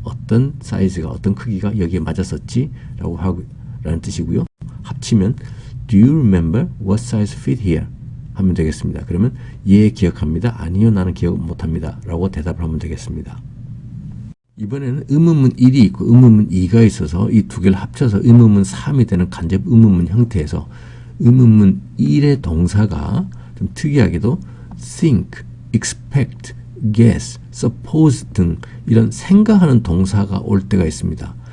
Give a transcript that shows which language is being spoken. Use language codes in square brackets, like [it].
[ko] 어떤 사이즈가 어떤 크기가 여기에 맞았었지? 라는 뜻이고요. 합치면 [en] do you remember what size fit here? [ko] 하면 되겠습니다. 그러면 예, 기억합니다. 아니요, 나는 기억 못합니다. 라고 대답을 하면 되겠습니다. 이번에는 의문문 1이 있고 의문문 2가 있어서 이 두 개를 합쳐서 의문문 3이 되는 간접 의문문 형태에서 의문문 1의 동사가 좀 특이하게도 think, expect, guess, suppose 등 이런 생각하는 동사가 올 때가 있습니다.